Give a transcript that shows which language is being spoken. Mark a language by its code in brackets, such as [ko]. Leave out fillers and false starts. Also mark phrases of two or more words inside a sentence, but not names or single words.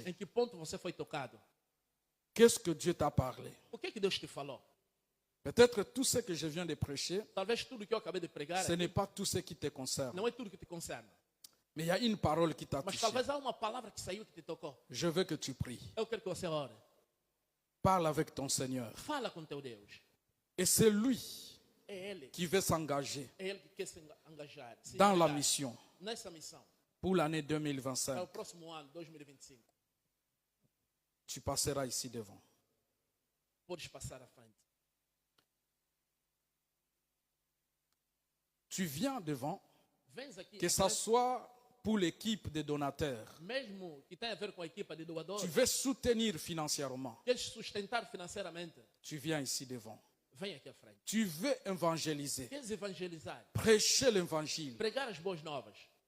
[pt] em que ponto você foi tocado. [fr] Qu'est-ce que Dieu t'a parlé? [pt] O que é que Deus te falou? [fr] Peut-être tout ce que je viens de prêcher, [pt] Talvez tudo que eu acabei de pregar [fr] ce [pt] aqui [fr] n'est pas tout ce qui te concerne. [pt] não é tudo que te concerne. [fr] Mais il y a une parole qui t'a [pt] Mas [fr] touché. [pt] talvez há uma palavra que saiu que te tocou. [fr] Je veux que tu pries. [pt] Eu quero que você ore. [fr] Parle avec ton Seigneur. [pt] Fala com teu Deus. [fr] Et c'est lui [pt] É Ele. [fr] qui veut s'engager [pt] É Ele que quer se engajar. Se [fr] dans la [pt] engajar [fr] mission [pt] nessa missão. [fr] pour l'année [pt] Para o 2025. próximo ano, 2025. [fr] Tu passeras ici devant. [pt] Podes passar à frente. [fr] Tu viens devant, [pt] Vens aqui. [fr] que [pt] à [fr] ce [pt] frente, [fr] soit pour l'équipe des donateurs. [pt] mesmo que tenha a ver com a equipa de doadores. [fr] Tu veux soutenir financièrement. [pt] Queres sustentar financeiramente. [fr] Tu viens ici devant. [pt] Vem aqui à frente. [fr] Tu veux évangéliser, [pt] Queres evangelizar. [fr] prêcher l'évangile. [pt] Pregar as boas novas.